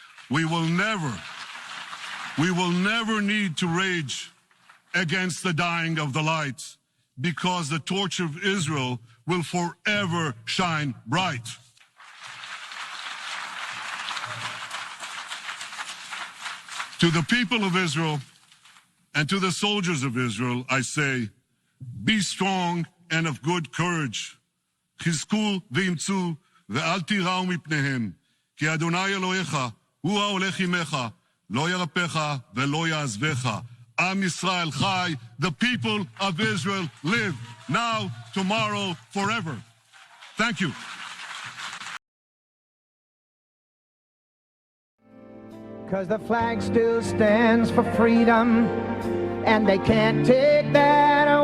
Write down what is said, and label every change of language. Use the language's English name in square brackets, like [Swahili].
[English] We will never need to rage against the dying of the light, because the torch of Israel will forever shine bright. To the people of Israel and to the soldiers of Israel, I say, be strong and of good courage. [Hebrew] חזקו ואמצו ואל תיראו מפניהם, כי אדוני אלוהיך הוא ההולך עמך, לא ירפך ולא יעזבך. Am Yisrael Chai, [English] the people of Israel live now, tomorrow, forever. Thank you. Because the flag still stands for freedom, and they can't take that